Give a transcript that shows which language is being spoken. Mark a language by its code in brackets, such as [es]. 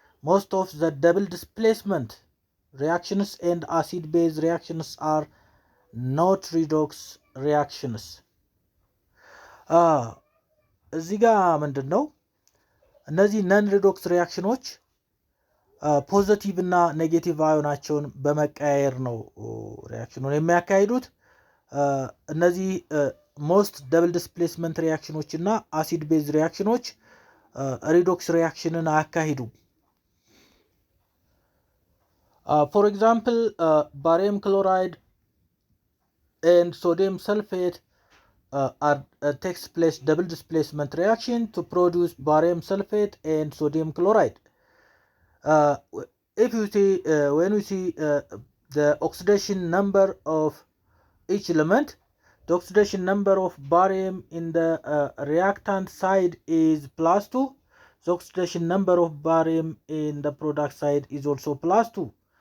[en] Most of the double displacement reactions and acid-base reactions are not redox reactions. [am] እዚህ ጋር ምንድን ነው? እነዚህ ነን ሪዶክስ ሪያክሽኖች ፖዚቲቭ እና ኔጌቲቭ አዮናቸውን በመቀያየር ነው ሪያክሽኑን የሚያካሂዱት። እነዚህ ሞስት ደብል ዲስፕሌስመንት ሪያክሽኖች እና አሲድ ቤዝ ሪያክሽኖች ሪዶክስ ሪያክሽንን አያካሂዱም። [en] For example, barium chloride and sodium sulfate takes place double displacement reaction to produce barium sulfate and sodium chloride. If you see when we see the oxidation number of each element, the oxidation number of barium in the reactant side is +2. The oxidation number of barium in the product side is also +2.